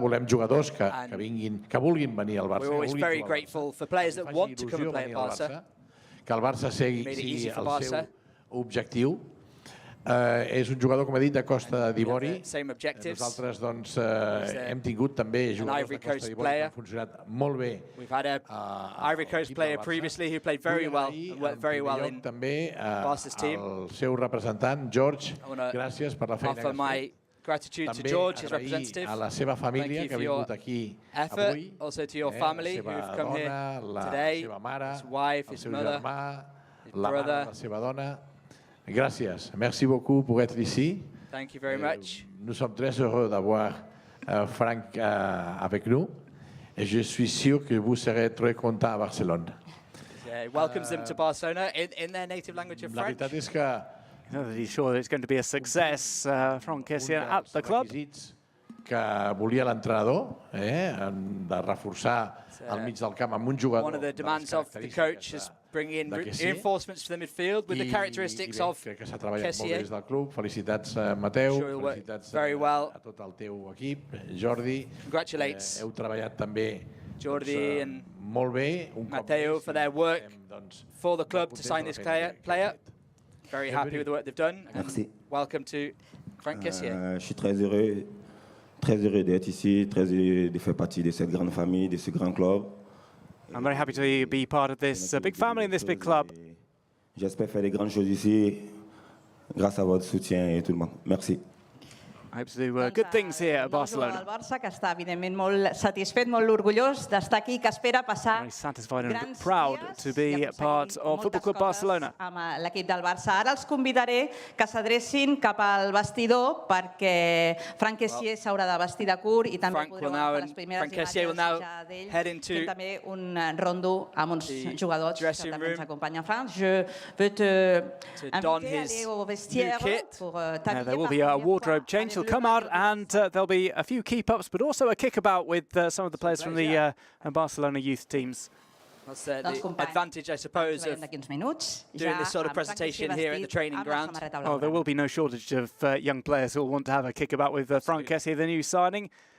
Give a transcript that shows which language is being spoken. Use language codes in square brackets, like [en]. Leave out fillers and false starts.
[ca] Volem jugadors que vulguin venir al Barça, que el Barça sigui el seu objectiu. És un jugador, com he dit, de Costa d'Ivori. Nosaltres doncs, hem tingut també jugadors de Costa d'Ivori que han funcionat molt bé. [en] Ivory Coast player previously who played very well and worked very well in Barca's team. [ca] El seu representant, George, gràcies per la feina que has fet. [en] Gratitude to George, his representative. [ca] A la seva família que ha vingut aquí avui. [en] Also to your family who have come here today. His wife, his mother, his brother. [ca] La seva dona. Gracias. [fr] Merci beaucoup pour être ici. [en] Thank you very much. [fr] Nous sommes très heureux d'avoir Franck avec nous. Et je suis sûr que vous serez très content à Barcelone. [en] He welcomes them to Barcelona in their native language of French. [ca] La veritat és que [en] he's sure it's going to be a success, Franck Kessie at the club. [ca] Que volia l'entrenador, de reforçar al mig del camp amb un jugador. [en] One of the demands of the coach is bringing in reinforcements for the midfield with the characteristics of [ca] Kessie. Crec que s'ha treballat molt bé des del club. Felicitats, Mateu. Felicitats a tot el teu equip. Jordi. [en] Congratulates [ca] heu treballat també [en] Jordi and [ca] molt bé. [en] Mateo for their work for the club to sign this player. Very happy with the work they've done. [fr] Merci. [en] Welcome to Franck Kessie. [fr] Je suis très heureux d'être ici, très heureux de faire partie de cette grande famille, de ce grand club. [en] I'm very happy to be part of this big family in this big club. [fr] J'espère faire de grandes choses ici, grâce à votre soutien et tout le monde. Merci. [en] I hope to do good things here at Barcelona. [ca] El Barça, que està evidentment molt satisfet, molt orgullós d'estar aquí, que espera passar [en] very satisfied and proud to be part of Football Club Barcelona. [ca] Amb l'equip del Barça. Ara els convidaré que s'adrecin cap al vestidor perquè Franck Kessie s'haurà de vestir de curt i també podreu agafar les primeres imatges ja d'ell. Fem també un rondo amb uns jugadors que també ens acompanyen. [fr] Franck, je veux te inviter à aller au vestiaire pour t'habiller. [en] There will be a wardrobe change. He'll come out and there'll be a few keep-ups, but also a kick-about with some of the players from the Barcelona youth teams. That's the advantage, I suppose, of doing this sort of presentation here at the training ground. Oh, there will be no shortage of young players who will want to have a kickabout with Franck Kessie, the new signing.